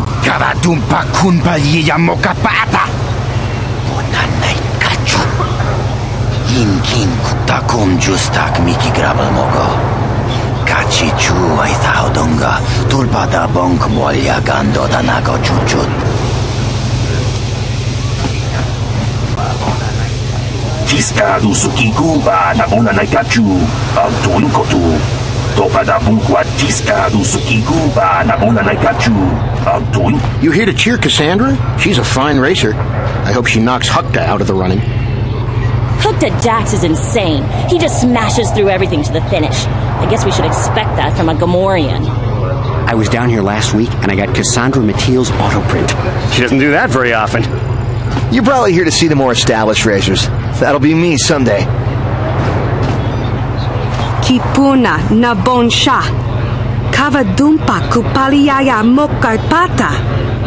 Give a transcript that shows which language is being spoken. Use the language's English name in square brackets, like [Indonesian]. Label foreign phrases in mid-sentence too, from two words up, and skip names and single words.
[English] Karadumpa kun paliyam mo kapata. Bonanay kachu. Inkin takum justak miki grabel mogo. Kachi chu ay thahodonga. Tulpada bunk walya gando de nago chuchut. Tiskadu sukikuba na muna na kachu ang tulukotu. Topada bukwa tiskadu sukikuba na muna na kachu ang tulu. You here to cheer Cassandra? She's a fine racer. I hope she knocks Hukta out of the running. Hukta Dax is insane. He just smashes through everything to the finish. I guess we should expect that from a Gamorrean. I was down here last week and I got Cassandra Mathiel's auto print. She doesn't do that very often. You're probably here to see the more established racers. That'll be me someday. Kipuna na bonsha. Kavadumpa kupaliaya mokarpata.